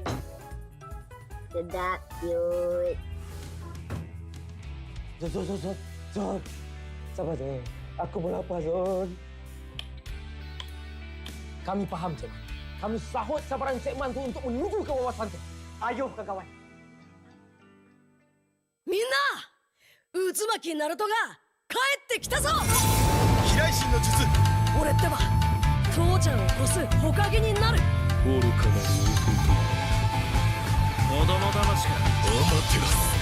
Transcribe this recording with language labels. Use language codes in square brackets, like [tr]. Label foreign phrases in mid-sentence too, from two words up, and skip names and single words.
[ms] Sedap, cute. Zon. Sabar, Zon. Aku pun lapar, Zon. Kami faham, Cik. Kami sahut sabaran segmen tu untuk menuju ke wawasan tu. Ayo, kawan. [ja] みんな、渦巻きナルトが帰ってきたぞ。飛来神の術。俺ってば父ちゃんを越す火影になる。愚かなる弟。子供騙しがアマテラス。